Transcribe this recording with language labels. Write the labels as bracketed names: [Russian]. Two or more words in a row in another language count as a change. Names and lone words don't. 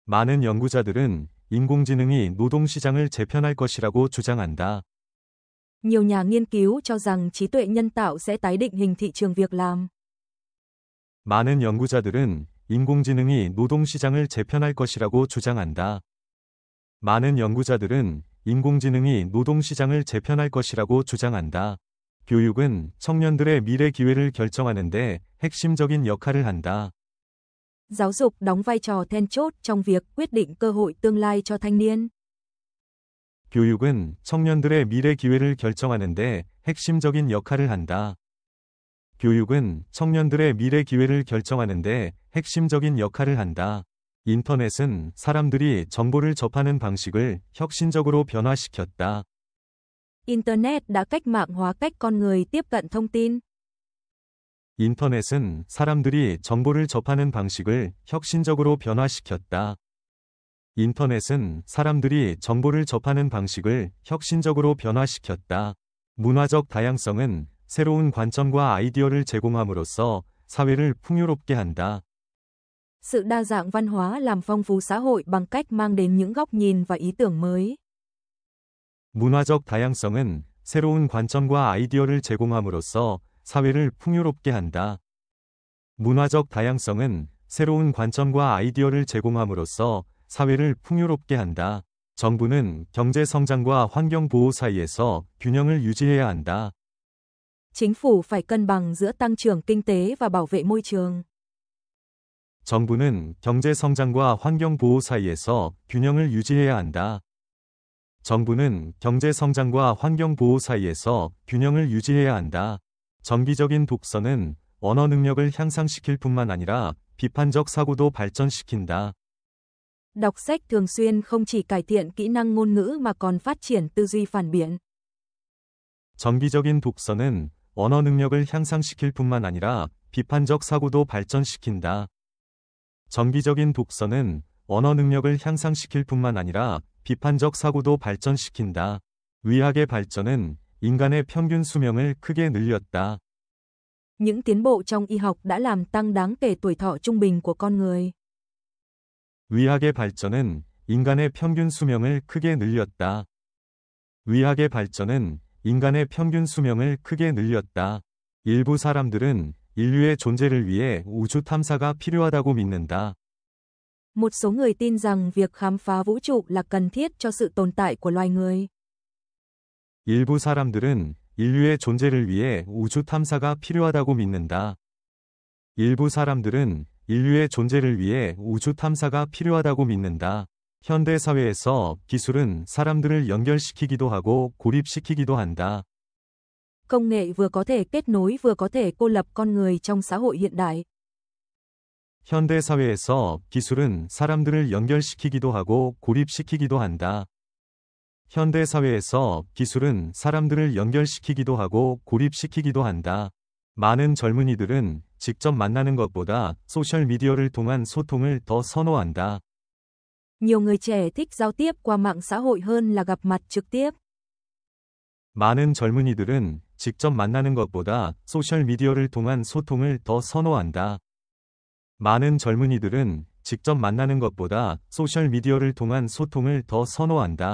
[Korean] 많은 연구자들은 인공지능이 노동시장을 재편할 것이라고 주장한다. [Vietnamese] Nhiều nhà nghiên cứu cho rằng trí tuệ nhân tạo sẽ tái định hình thị trường việc làm. [Korean] 많은 연구자들은 인공지능이 노동시장을 재편할 것이라고 주장한다. 많은 연구자들은 인공지능이 노동시장을 재편할 것이라고 주장한다. 교육은 청년들의 미래 기회를 결정하는 데 핵심적인 역할을 한다. [Vietnamese] Giáo dục đóng vai trò then chốt trong việc quyết định cơ hội tương lai cho thanh niên. [Korean] 교육은 청년들의 미래 기회를 결정하는 데 핵심적인 역할을 한다. 교육은 청년들의 미래 기회를 결정하는 데 핵심적인 역할을 한다. 인터넷은 사람들이 정보를 접하는 방식을 혁신적으로 변화시켰다. [Vietnamese] Internet đã cách mạng hóa cách con người tiếp cận thông tin. [Korean] 인터넷은 사람들이 정보를 접하는 방식을 혁신적으로 변화시켰다. 인터넷은 사람들이 정보를 접하는 방식을 혁신적으로 변화시켰다. 문화적 다양성은 새로운 관점과 아이디어를 제공함으로써 사회를 풍요롭게 한다. [Vietnamese] Sự đa dạng văn hóa làm phong phú xã hội bằng cách mang đến những góc nhìn và ý tưởng mới. [Korean] 문화적 다양성은 새로운 관점과 아이디어를 제공함으로써 사회를 풍요롭게 한다. 문화적 다양성은 새로운 관점과 아이디어를 제공함으로써 사회를 풍요롭게 한다. 정부는 경제 성장과 환경 보호 사이에서 균형을 유지해야 한다. [Vietnamese] Chính phủ phải cân bằng giữa tăng trưởng kinh tế và bảo vệ môi trường. [Korean] 정부는 경제 성장과 환경 보호 사이에서 균형을 유지해야 한다. 정부는 경제 성장과 환경 보호 사이에서 균형을 유지해야 한다. 정기적인 독서는 언어 능력을 향상시킬 뿐만 아니라 비판적 사고도 발전시킨다. [Vietnamese] Đọc sách thường xuyên không chỉ cải thiện kỹ năng ngôn ngữ mà còn phát triển tư duy phản biện. [Korean] 정기적인 독서는 언어 능력을 향상시킬 뿐만 아니라 비판적 사고도 발전시킨다. 정기적인 독서는 언어 능력을 향상시킬 뿐만 아니라 비판적 사고도 발전시킨다. 의학의 발전은 인간의 평균 수명을 크게 늘렸다. [Vietnamese] Những tiến bộ trong y học đã làm tăng đáng kể tuổi thọ trung bình của con người. [Korean] 의학의 발전은 인간의 평균 수명을 크게 늘렸다. 의학의 발전은 인간의 평균 수명을 크게 늘렸다. 일부 사람들은 인류의 존재를 위해 우주 탐사가 필요하다고 믿는다. [Vietnamese] Một số người tin rằng việc khám phá vũ trụ là cần thiết cho sự tồn tại của loài người. [Korean] 일부 사람들은 인류의 존재를 위해 우주 탐사가 필요하다고 믿는다. 일부 사람들은 인류의 존재를 위해 우주 탐사가 필요하다고 믿는다. 현대 사회에서 기술은 사람들을 연결시키기도 하고 고립시키기도 한다. [Vietnamese] Công nghệ vừa có thể kết nối vừa có thể cô lập con người trong xã hội hiện đại. [Korean] 현대 사회에서 기술은 사람들을 연결시키기도 하고 고립시키기도 한다. 현대 사회에서 기술은 사람들을 연결시키기도 하고 고립시키기도 한다. 많은 젊은이들은 직접 만나는 것보다 소셜 미디어를 통한 소통을 더 선호한다. [Vietnamese] Nhiều người trẻ thích giao tiếp qua mạng xã hội hơn là gặp mặt trực tiếp. [Korean] 많은 젊은이들은 직접 만나는 것보다 소셜 미디어를 통한 소통을 더 선호한다. 많은 젊은이들은 직접 만나는 것보다 소셜 미디어를 통한 소통을 더 선호한다.